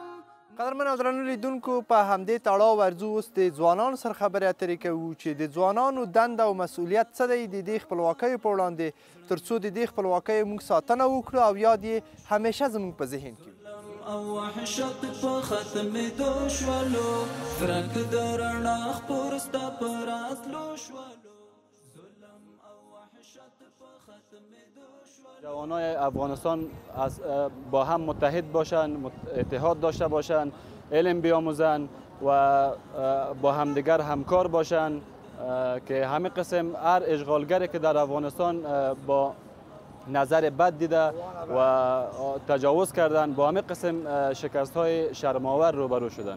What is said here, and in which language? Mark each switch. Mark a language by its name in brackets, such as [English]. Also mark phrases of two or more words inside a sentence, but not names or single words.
[Pashto] قدرمن او درنو لیدونکو په همدې تړاو ورځو اوس د ځوانانو سره خبرې اترې کوو چې د ځوانانو دنده او مسؤلیت څه دی د دې خپلواکیو په وړاندې تر څو د دې خپلواکیو موږ ساتنه وکړو او یاد یې همیشه زموږ په ذهن کې او وحشت په ختمېدو شولو فرق د رڼا خپور ستا په راتلو شولو ظلم او وحشت په ختمېدو شولو [Persian] جوانای افغانستان با هم متحد باشند اتحاد داشته باشند علم بیاموزند و با همدیگر همکار باشند که همه قسم هر اشغالگری که در افغانستان با نظر بد دیده و تجاوز کردن با همه قسم شکست های شرم‌آور روبرو شدن